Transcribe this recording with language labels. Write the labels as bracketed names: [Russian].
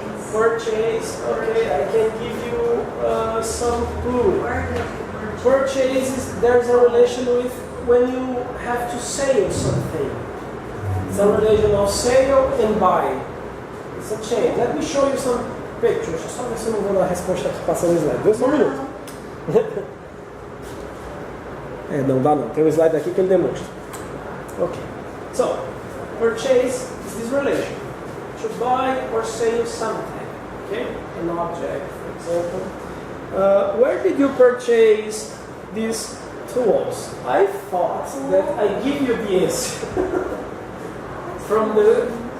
[English] Purchase. Okay, I can give you some clue. Purchase, there's a relation with when you have to sell something. It's a relation of sale and buy. It's a change. Let me show you some pictures. [Portuguese] Deixa eu só ver se eu não vou dar a resposta aqui passando o slide. Deu só um minuto. Não dá não. Tem um slide aqui que ele demonstra. [English] Okay. So, purchase is this relation. To buy or sell something. Okay? An object, for example. Where did you purchase these tools? I thought that I give you the answer from the.